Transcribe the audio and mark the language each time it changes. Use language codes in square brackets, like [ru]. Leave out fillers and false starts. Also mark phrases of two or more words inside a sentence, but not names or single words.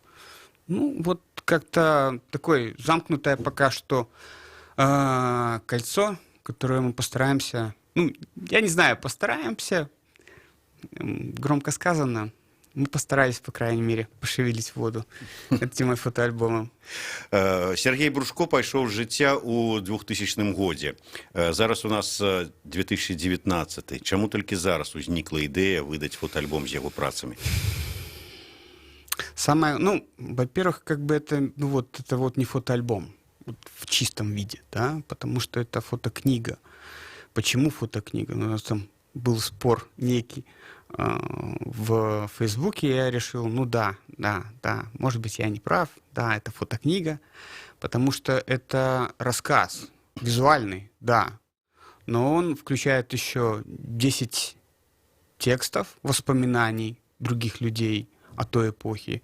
[ru] Ну, вот как-то такое замкнутое пока что кольцо, которое мы постараемся, ну, я не знаю, постараемся, громко сказано, мы постарались, по крайней мере, пошевелить воду этим фотоальбомом. [be] Сергей Брушко пайшоў з жыцця ў 2000 годзе. Зараз у нас 2019. Чаму толькі зараз узнікла ідэя выдаць фотоальбом з яго працамі? [ru] Самое, ну, во-первых, как бы это, ну, вот, это вот не фотоальбом вот в чистом виде, да, потому что это фотокнига. Почему фотокнига? Ну, у нас там был спор некий в Фейсбуке, я решил, ну да, может быть, я не прав, да, это фотокнига, потому что это рассказ визуальный, да, но он включает еще 10 текстов, воспоминаний других людей о той эпохе.